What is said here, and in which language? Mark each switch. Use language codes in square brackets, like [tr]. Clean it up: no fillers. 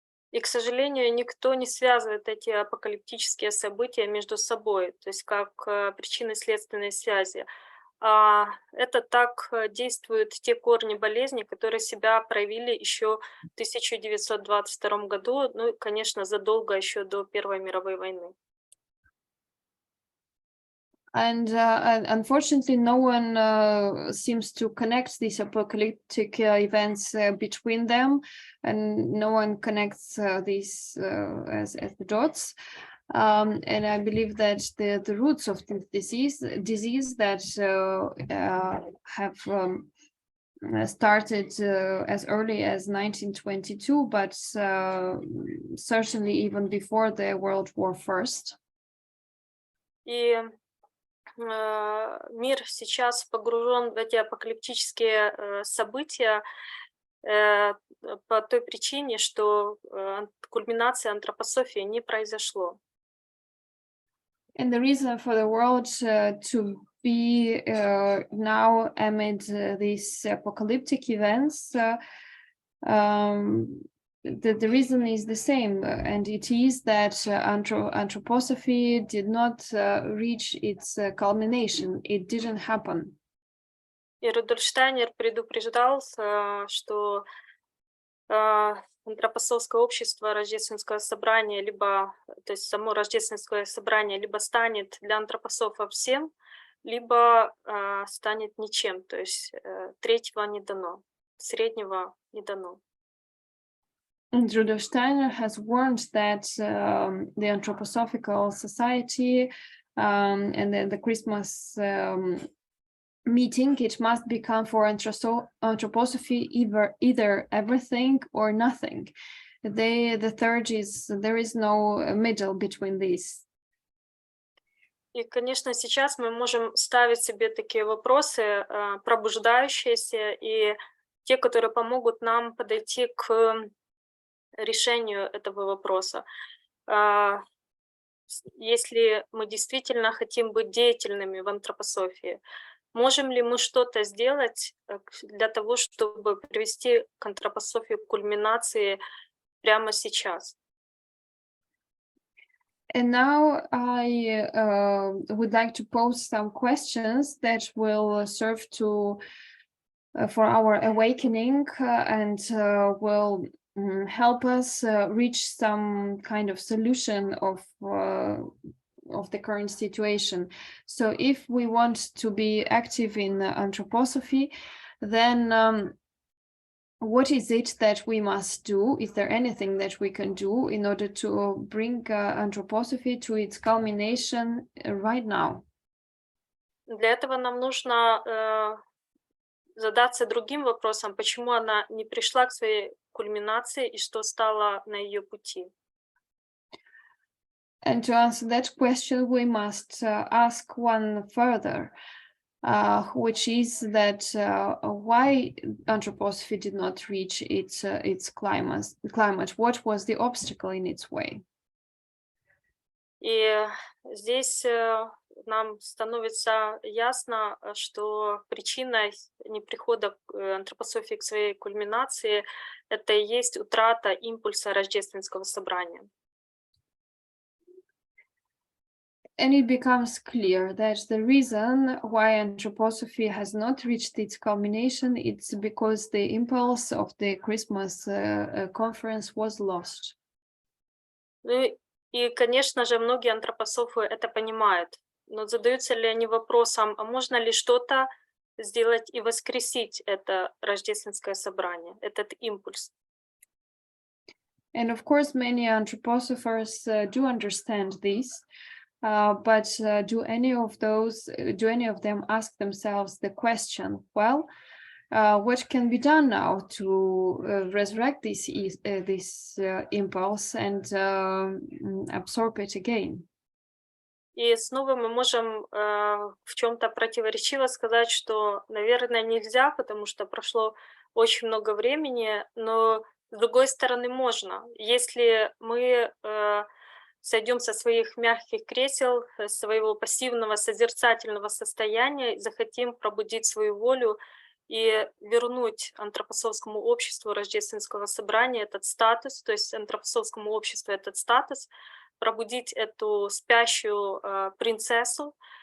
[ru] И, к сожалению, никто не связывает эти апокалиптические события между собой, то есть как причинно-следственные связи. Это так действуют те корни болезни, которые себя проявили еще в 1922 году, ну и, конечно, задолго еще до Первой мировой войны. [en] And unfortunately, no one seems to connect these apocalyptic events between them, and no one connects these as the dots. And I believe that the roots of the disease that have started as early as 1922, but certainly even before the World War First. [ru] И мир сейчас погружен в эти апокалиптические события по той причине, что кульминации антропософии не произошло. [en] And the reason for the world to be now amid these apocalyptic events, the reason is the same, and it is that anthroposophy did not reach its culmination. It didn't happen. [ru] И Рудольф Штайнер предупреждал, что антропософское общество, рождественское собрание, либо, то есть само рождественское собрание, либо станет для антропософов всем, либо станет ничем, то есть третьего не дано, среднего не дано. [en] And Rudolf Steiner has warned that the anthroposophical society and then the Christmas meeting, it must become for anthroposophy either everything or nothing. The third is there is no middle between these. [ru] И, конечно, сейчас мы можем ставить себе такие вопросы, пробуждающиеся, и те, которые помогут нам подойти к решению этого вопроса. Если мы действительно хотим быть деятельными в антропософии, можем ли мы что-то сделать для того, чтобы привести к антропософии к кульминации прямо сейчас? [en] And now I would like to pose some questions that will serve to for our awakening and will help us reach some kind of solution of the current situation. So if we want to be active in anthroposophy, then what is it that we must do? Is there anything that we can do in order to bring anthroposophy to its culmination right now? [ru] Для этого нам нужно задаться другим вопросом, почему она не пришла к своей кульминации и что стало на ее пути. [en] And to answer that question, we must ask one further, which is that why anthroposophy did not reach its climate? What was the obstacle in its way? [ru] И здесь нам становится ясно, что причиной неприхода антропософии к своей кульминации — это и есть утрата импульса рождественского собрания. [en] And it becomes clear that the reason why anthroposophy has not reached its culmination is because the impulse of the Christmas conference was lost. [ru] Ну и, конечно же, многие антропософы это понимают, но задаются ли они вопросом, а можно ли что-то сделать и воскресить это рождественское собрание, этот импульс? [en] And of course, many anthroposophers do understand this. But do any of them ask themselves the question, well, what can be done now to resurrect this impulse and absorb it again? [ru] И снова мы можем в чем-то противоречиво сказать, что, наверное, нельзя, потому что прошло очень много времени, но с другой стороны можно. Если мы сойдем со своих мягких кресел, своего пассивного созерцательного состояния, захотим пробудить свою волю и вернуть антропософскому обществу рождественского собрания этот статус, то есть антропософскому обществу этот статус, пробудить эту спящую принцессу